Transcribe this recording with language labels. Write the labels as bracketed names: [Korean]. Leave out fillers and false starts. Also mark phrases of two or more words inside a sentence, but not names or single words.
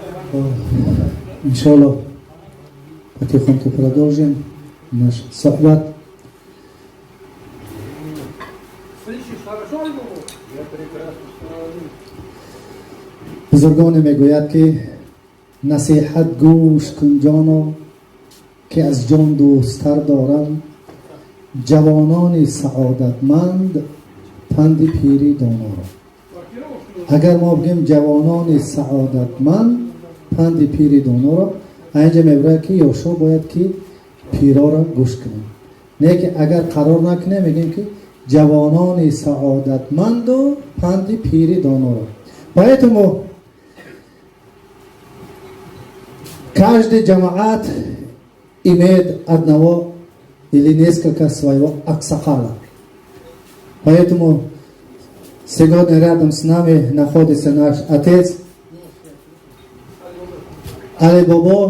[Russian] Иншаллах, потихоньку продолжим наш сахбат. [Persian] بزرگان میگوید که نصیحت گوش کن جانا که از جان دوستر دارم جوانان سعادتمند پند پیری دانا را. اگر ما بگیم جوانان سعادتمند پند پیری دانا را، اینجا میگوید که یوشو باید که پیرا را گوش کنیم، نه که اگر قرار نکنیم میگیم که جوانان سعادتمند و پند پیری дано را. [Russian] Поэтому каждый джамаат имеет одного или несколько своего аксахала. Поэтому сегодня рядом с нами находится наш отец Али Баба.